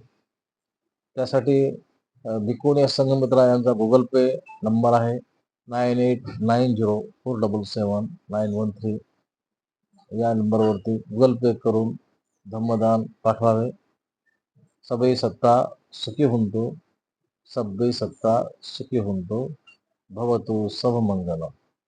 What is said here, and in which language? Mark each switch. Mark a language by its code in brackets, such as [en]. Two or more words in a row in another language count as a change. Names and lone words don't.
[mr] त्यासाठी भिक्खुनी संघमित्रा यांचा गुगल पे नंबर आहे 9890477913. या नंबरवरती गुगल पे करून धम्मदान पाठवावे. [pi] सबई सत्ता सुखी हुंतु, सबई सत्ता सुखी हुंतु, भवतु सब मंगलम.